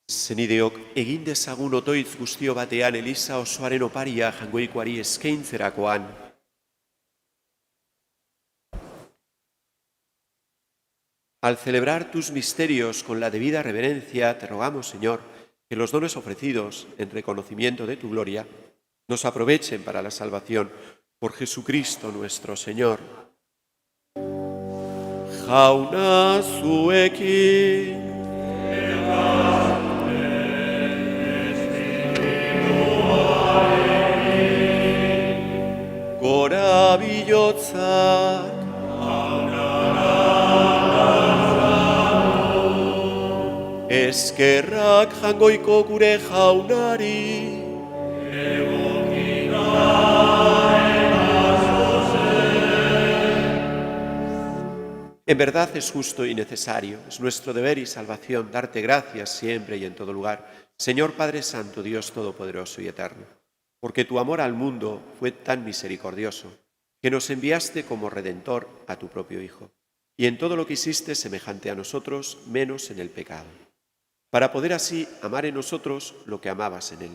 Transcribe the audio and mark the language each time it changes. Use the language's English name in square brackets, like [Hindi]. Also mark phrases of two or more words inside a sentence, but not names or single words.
[Basque] Zenideok, egin dezagun otoitz guztio batean Eliza osoaren oparia jangoikoari eskaintzerakoan. [Spanish] Al celebrar tus misterios con la debida reverencia, te rogamos, Señor, que los dones ofrecidos en reconocimiento de tu gloria nos aprovechen para la salvación por Jesucristo nuestro Señor. [Basque] Jauna zuekin. Gora bilotzak. Eskerrak jangoiko gure jaunari. [Spanish] En verdad es justo y necesario, es nuestro deber y salvación darte gracias siempre y en todo lugar, Señor Padre Santo, Dios Todopoderoso y Eterno, porque tu amor al mundo fue tan misericordioso que nos enviaste como Redentor a tu propio Hijo, y en todo lo que hiciste semejante a nosotros, menos en el pecado, para poder así amar en nosotros lo que amabas en Él.